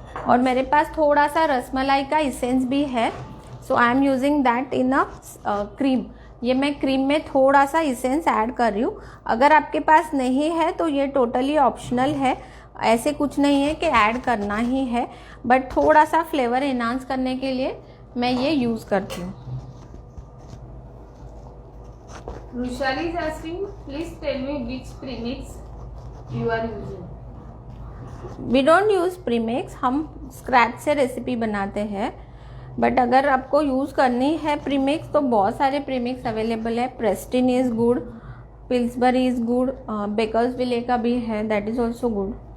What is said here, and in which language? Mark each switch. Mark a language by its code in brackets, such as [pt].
[hi] और मेरे पास थोड़ा सा रसमलाई का इसेंस भी है, [en] So I am using that in a cream. [hi] ये मैं क्रीम में थोड़ा सा इसेंस ऐड कर रही हूँ। अगर आपके पास नहीं है तो ये टोटली ऑप्शनल है, ऐसे कुछ नहीं है कि ऐड करना ही है, बट थोड़ा सा फ्लेवर एनहांस करने के लिए मैं ये यूज़ करती हूँ। [en] Rushali is asking, please tell me which premix you are using. We don't use premix, [hi] हम स्क्रैच से रेसिपी बनाते हैं। बट अगर आपको यूज़ करनी है प्रीमिक्स तो बहुत सारे प्रीमिक्स अवेलेबल है। [en] Pristine is good, Pillsbury is good, Bakersville [hi] का भी है, [en] That is also good.